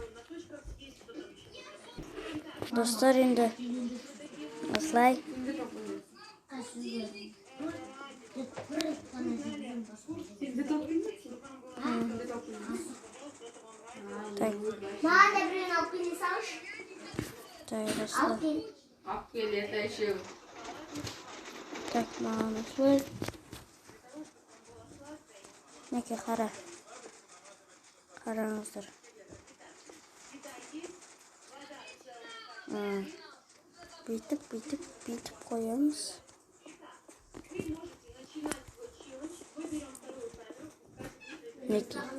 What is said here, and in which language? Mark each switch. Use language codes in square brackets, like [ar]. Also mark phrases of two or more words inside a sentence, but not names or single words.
[kk] Достар, енді осылай. [ru] Так. [kk] Маған да біреуін алып келе салшы. Так, осылай. Алып кел, [ru] это еще. Так, [kk] маған осылай. Неке, қараңыздар. Бүйтіп қоямыз. Неке.